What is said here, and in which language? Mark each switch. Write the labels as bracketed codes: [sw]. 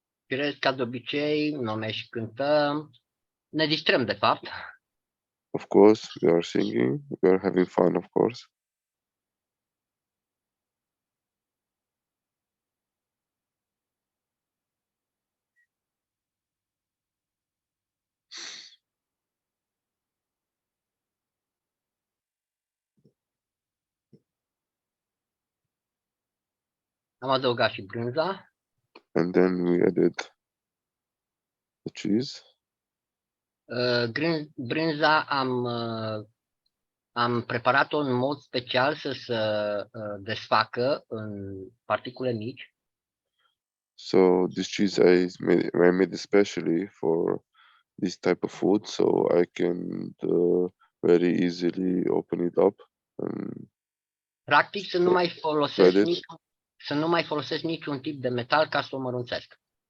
[ro] Firesc, ca de obicei, noi și cântăm, ne distrăm de fapt. [en] Of course, we are singing, we are having fun, of course. [ro] Am adăugat și brânza. [en] And then we added the cheese. [ro] Brânza am preparat-o în mod special să se desfacă în particule mici. [en] So this cheese I made especially for this type of food, so I can very easily open it up. [ro] Practic să nu mai folosesc niciun tip de metal ca să o mărunțesc.